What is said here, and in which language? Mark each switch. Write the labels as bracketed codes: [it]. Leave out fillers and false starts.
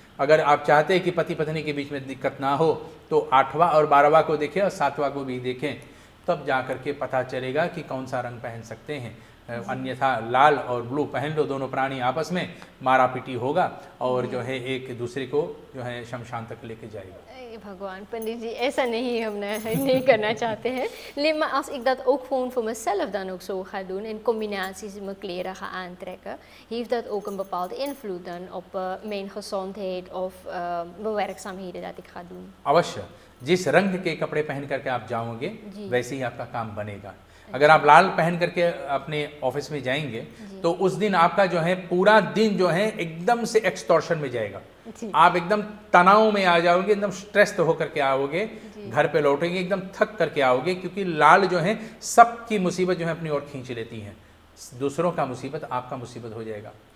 [hi] अगर आप चाहते हैं कि पति पत्नी के बीच में दिक्कत ना हो तो 8वां और 12वां को देखें और 7वां को भी देखें, तब जा कर के पता चलेगा कि कौन सा रंग पहन सकते हैं। अन्यथा लाल और ब्लू पहन लो, दोनों प्राणी आपस में मारा पीटी होगा और जो है एक दूसरे को जो है शमशान तक लेके जाएगा। भगवान, पंडित जी ऐसा नहीं, हम नहीं करना चाहते हैं। [nl] Nee, maar als ik dat ook gewoon voor mezelf dan ook zo ga doen, in combinaties mijn kleren ga aantrekken, heeft dat ook een bepaalde invloed dan op mijn gezondheid of mijn werkzaamheden dat ik ga doen? [hi] अवश्य, जिस रंग के कपड़े पहन करके आप जाओगे वैसे ही आपका काम बनेगा। अगर आप लाल पहन करके अपने ऑफिस में जाएंगे तो उस दिन आपका जो है पूरा दिन जो है एकदम से एक्सटॉर्शन में जाएगा, आप एकदम तनाव में आ जाओगे, एकदम स्ट्रेस होकर के आओगे, घर पे लौटेंगे एकदम थक करके आओगे, क्योंकि लाल जो है सबकी मुसीबत जो है अपनी ओर खींच लेती है, दूसरों का मुसीबत आपका मुसीबत हो जाएगा।